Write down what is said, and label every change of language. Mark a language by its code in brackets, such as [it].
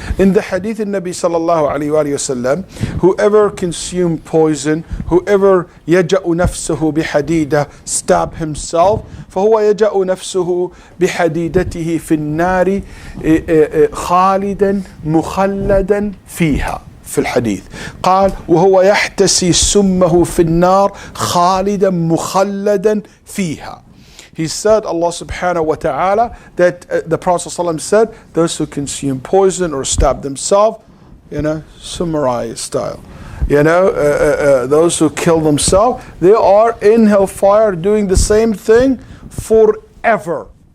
[en] In the hadith in Nabi sallallahu alayhi wa sallam, whoever consume poison, whoever [ar] يجأ نفسه بحديدة, [en] stab himself, [ar] فهو يجأ نفسه بحديدته في النار خالدا مخلدا فيها. في الحديث قال وهو يحتسي سمه في النار خالدا مخلدا فيها. [en] He said, Allah subhanahu wa ta'ala, that the Prophet ﷺ said, those who consume poison or stab themselves, samurai style, those who kill themselves, they are in hellfire doing the same thing forever.